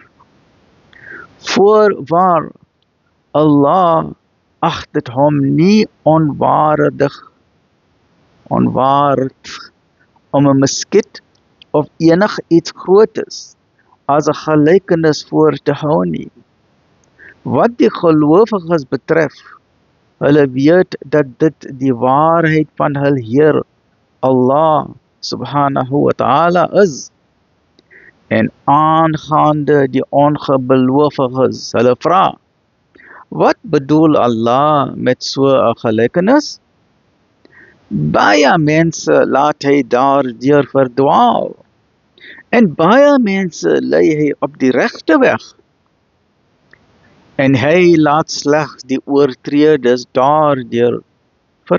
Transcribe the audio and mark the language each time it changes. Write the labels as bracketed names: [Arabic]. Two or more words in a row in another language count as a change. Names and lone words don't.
[Afrikaans] Voorwaar, Allah agt dit hom nie onwaardig om 'n muskiet of enig iets grootes as 'n gelykenis voor te hou nie. Wat die gelowiges betref, hulle weet dat dit die waarheid van hul Heer, [Arabic] الله سبحانه وتعالى is. [Afrikaans] En aangaande die ongelowiges, hulle vra, wat bedoel Allah met so 'n gelykenis? Baie mense laat hy daardeur verdwaal, en baie mense lei hy op die regte weg, en hy laat slegs die oortreders daardeur verdwaal.